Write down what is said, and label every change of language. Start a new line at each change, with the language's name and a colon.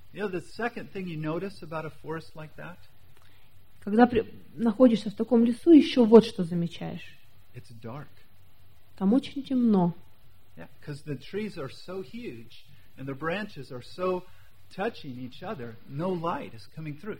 English: You know, the second thing you notice about a forest like that?
Russian: Когда находишься в таком лесу, еще вот что замечаешь.
English: It's dark.
Russian: Там очень темно.
English: Yeah, because the trees are so huge and the branches are so touching each other, no light is coming through.